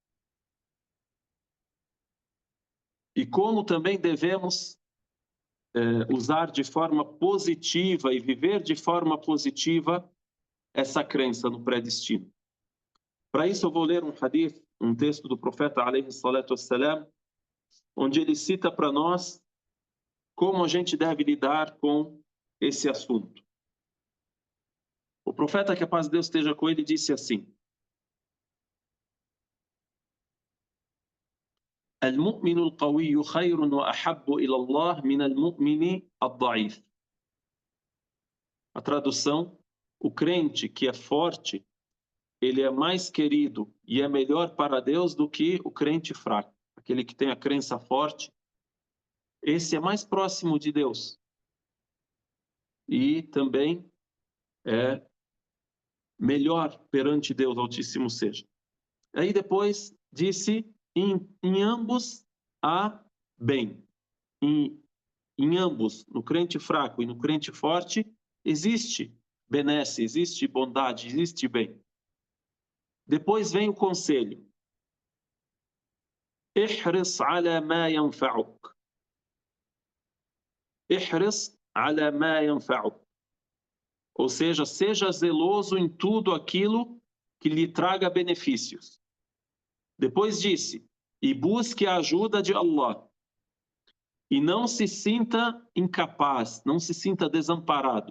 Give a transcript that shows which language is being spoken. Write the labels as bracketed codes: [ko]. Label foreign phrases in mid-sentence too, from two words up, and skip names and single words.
[pt] E como também devemos usar de forma positiva e viver de forma positiva essa crença no predestino. Para isso eu vou ler um hadith, um texto do profeta [ar] عليه الصلاة والسلام, [pt] onde ele cita para nós como a gente deve lidar com esse assunto. O profeta, que a paz de Deus esteja com ele, disse assim: [ar] المؤمن القوي خير وأحب إلى الله من المؤمن الضعيف. [pt] A tradução: o crente que é forte, ele é mais querido e é melhor para Deus do que o crente fraco. Aquele que tem a crença forte, esse é mais próximo de Deus. E também é melhor perante Deus Altíssimo seja. Aí depois disse, em ambos há bem. Em ambos, no crente fraco e no crente forte, existe benesse, existe bondade, existe bem. Depois vem o conselho. [ar] احرص على ما ينفعك. احرص على ما ينفعك. [pt] Ou seja, seja zeloso em tudo aquilo que lhe traga benefícios. Depois disse, e busque a ajuda de Allah. E não se sinta incapaz, não se sinta desamparado.